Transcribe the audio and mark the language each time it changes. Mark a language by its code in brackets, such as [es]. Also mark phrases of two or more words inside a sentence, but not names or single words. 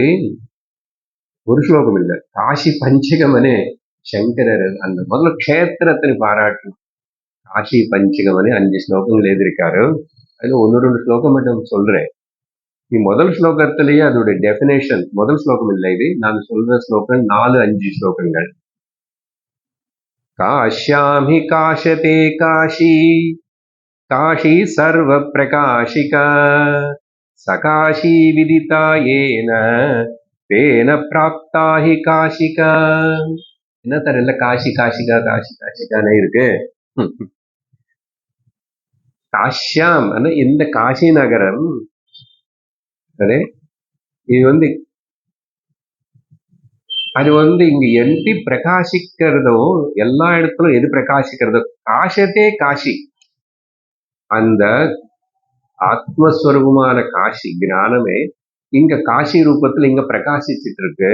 [ta] ஒரு ஸ்லோகம் இல்ல, காசி பஞ்சகம் அనే சங்கரர் அந்த முதல்ல க்ஷேத்திரத்தை பாராட்டணும். காசி பஞ்சகம் அనే 5 ஸ்லோகங்கள் எழுதியிருக்காரு. அதுல 1-2 ஸ்லோகம் மட்டும் சொல்றேன். முதல் ஸ்லோகத்திலேயே அதோட டெபினேஷன், முதல் ஸ்லோகம் இல்லை இது, நான் சொல்ற ஸ்லோகம் 4-5 ஸ்லோகங்கள். [sa] काश्यां हि काशते काशी, काशी सर्वप्रकाशिका, सकाशी विदिता येन तेन प्राप्ता हि काशिका. [ta] என்ன தரல காஷி காஷிகா காஷி காஷிகானே இருக்கு. காஷ்யாம் இந்த காஷி நகரம் அது அது இங்க எந்தி பிரகாசிக்கிறதோ, எல்லா இடத்துலும் எது பிரகாசிக்கிறதோ, [sa] काशते काशी, [ta] அந்த ஆத்மஸ்வரூபமான காஷி ஞானமே இங்க காஷி ரூபத்துல இங்க பிரகாசிச்சிட்டு இருக்கு.